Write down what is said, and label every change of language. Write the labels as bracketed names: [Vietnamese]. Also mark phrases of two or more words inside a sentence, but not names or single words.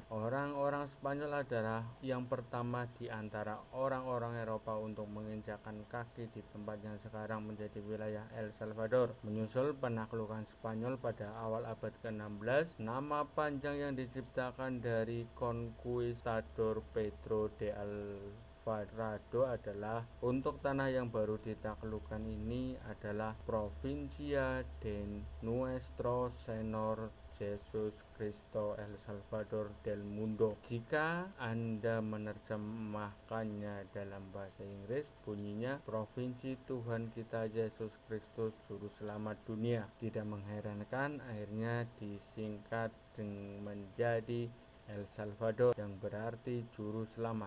[Indonesian] Orang-orang Spanyol adalah yang pertama di antara orang-orang Eropa untuk menginjakkan kaki di tempat yang sekarang menjadi wilayah El Salvador. Menyusul penaklukan Spanyol pada awal abad ke-16, nama panjang yang diciptakan dari Conquistador Pedro de Alvarado adalah untuk tanah yang baru ditaklukkan ini adalah Provincia de Nuestro Señor Jesus Cristo El Salvador del Mundo. Jika Anda menerjemahkannya dalam bahasa Inggris, bunyinya Provinsi Tuhan kita Yesus Kristus Juru Selamat Dunia. Tidak mengherankan akhirnya disingkat menjadi El Salvador yang berarti Juru Selamat.